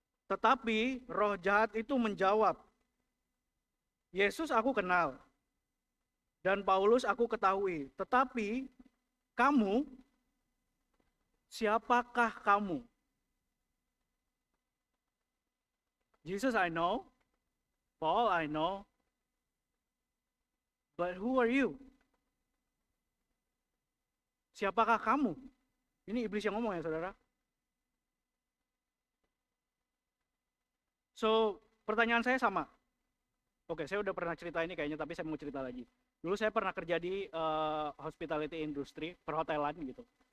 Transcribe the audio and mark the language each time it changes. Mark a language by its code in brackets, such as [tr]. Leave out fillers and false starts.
[id] Tetapi roh jahat itu menjawab, Yesus aku kenal dan Paulus aku ketahui, tetapi kamu, siapakah kamu? [en] Jesus I know, Paul I know, but who are you? [id] Siapakah kamu? Ini iblis yang ngomong ya saudara. So, pertanyaan saya sama. Oke, saya udah pernah cerita ini kayaknya, tapi saya mau cerita lagi. Dulu saya pernah kerja di hospitality industry, perhotelan gitu.